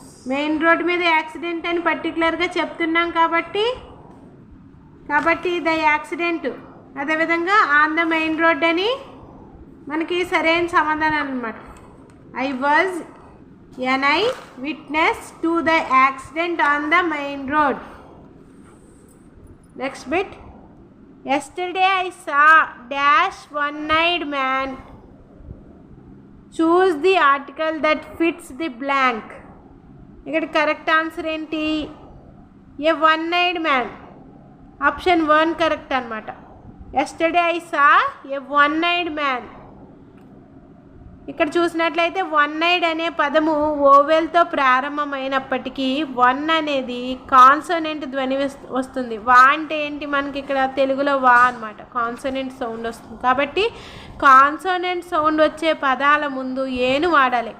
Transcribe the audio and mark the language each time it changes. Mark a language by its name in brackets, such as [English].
[Telugu] Main road మీద accident అని పర్టికులర్గా చెప్తున్నాం కాబట్టి ద యాక్సిడెంట్, అదేవిధంగా [English] on the main road [Telugu] అని మనకి సరైన సమాధానం అన్నమాట. [English] I was an eye witness to the accident on the main road. Next bit. Yesterday I saw dash one-eyed man. Choose the article that fits the blank. [Telugu] ఇక్కడ correct answer ఏంటి? [English] A one-eyed man. [Telugu] Option 1 correct అనమాట. [English] Yesterday I saw a one-eyed man. [Telugu] ఇక్కడ చూసినట్లయితే వన్-eyed అనే పదము ఓవెల్తో ప్రారంభమైనప్పటికీ one అనేది consonant ధ్వని వస్తుంది. వా అంటే ఏంటి మనకి ఇక్కడ తెలుగులో వా అనమాట, కాన్సోనెంట్ సౌండ్ వస్తుంది. కాబట్టి కాన్సోనెంట్ సౌండ్ వచ్చే పదాల ముందు ఏను వాడాలి.